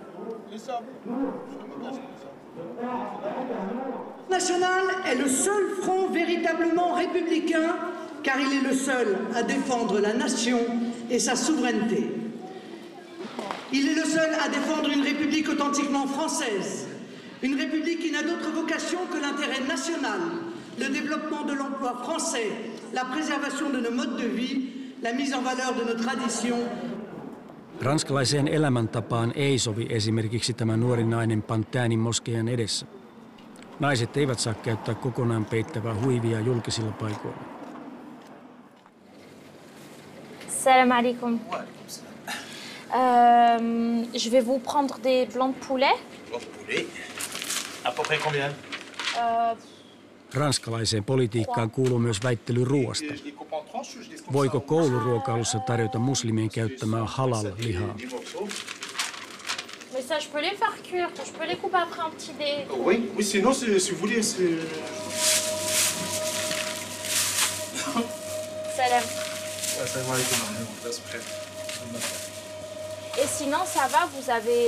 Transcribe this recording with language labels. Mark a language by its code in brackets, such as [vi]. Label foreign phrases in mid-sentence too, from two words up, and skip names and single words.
[fr] Le National est le seul front véritablement républicain, car il est le seul à défendre la nation et sa souveraineté. Il est le seul à défendre une république authentiquement française, une république qui n'a d'autre vocation que l'intérêt national, le développement de l'emploi français, la préservation de nos modes de vie, la mise en valeur de nos traditions. [fi] Ranskalaiseen elämäntapaan ei sovi esimerkiksi tämä nuori nainen Pantänin moskeijan edessä. Naiset eivät saa käyttää kokonaan peittävää huivia julkisilla paikoilla. [ar] سلام عليكم. [fr] Je vais vous prendre des blancs de poulet. Blancs de poulet. À peu près combien? [fi] Ranskalaiseen politiikkaan kuuluu myös väittely ruoasta. Voiko kouluruokailussa tarjota muslimien käyttämää halal-lihaa? [fr] Mais ça, je peux les faire cuire. Je peux les couper après un petit dé. Oui, sinon, si vous voulez, c'est... [ar] Salam. سلام عليكم. [fr] Et sinon, ça va, vous avez...